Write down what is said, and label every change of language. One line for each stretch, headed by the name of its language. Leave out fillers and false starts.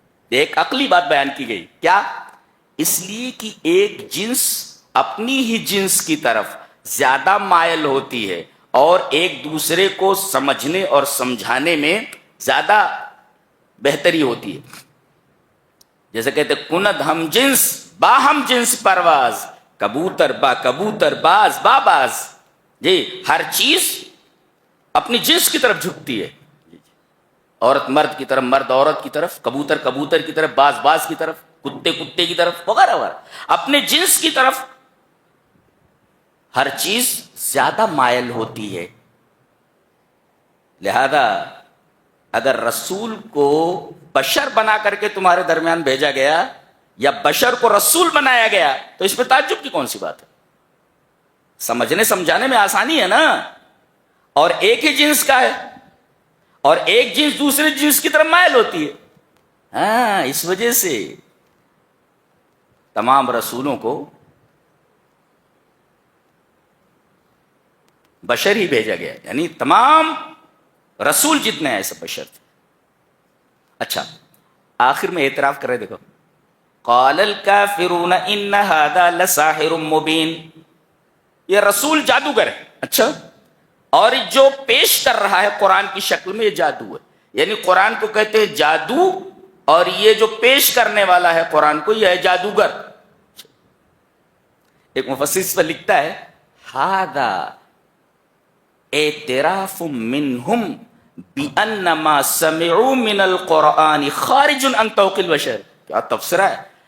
Urdu: ایک عقلی بات بیان کی گئی. کیا؟ اس لیے کہ ایک جنس اپنی ہی جنس کی طرف زیادہ مائل ہوتی ہے اور ایک دوسرے کو سمجھنے اور سمجھانے میں زیادہ بہتری ہوتی ہے. جیسے کہتے
Persian: کند ہم جنس با ہم جنس پرواز، کبوتر با کبوتر، باز با باز.
Urdu: جی ہر چیز اپنی جنس کی طرف جھکتی ہے. عورت مرد کی طرف، مرد عورت کی طرف، کبوتر کبوتر کی طرف، باز باز کی طرف، کتے کتے کی طرف، وغیرہ وغیرہ. اپنے جنس کی طرف ہر چیز زیادہ مائل ہوتی ہے. لہذا اگر رسول کو بشر بنا کر کے تمہارے درمیان بھیجا گیا یا بشر کو رسول بنایا گیا تو اس میں تعجب کی کون سی بات ہے؟ سمجھنے سمجھانے میں آسانی ہے نا. اور ایک ہی جنس کا ہے اور ایک جنس دوسرے جنس کی طرف مائل ہوتی ہے. ہاں اس وجہ سے تمام رسولوں کو بشر ہی بھیجا گیا، یعنی تمام رسول جتنے ہیں ایسے بشر تھے. اچھا آخر میں اعتراف کر رہے دیکھو.
Arabic: قال الکافرون ان هذا لساحر مبین.
Urdu: یہ رسول جادوگر ہے. اچھا اور جو پیش کر رہا ہے قرآن کی شکل میں یہ جادو ہے. یعنی قرآن کو کہتے ہیں جادو اور یہ جو پیش کرنے والا ہے قرآن کو یہ ہے جادوگر. ایک مفسر اس پر لکھتا ہے
Arabic: ہذا اعتراف منہم بأن ما سمعوا من القرآن خارج عن طوق البشر.
Urdu: کیا تبصرہ ہے.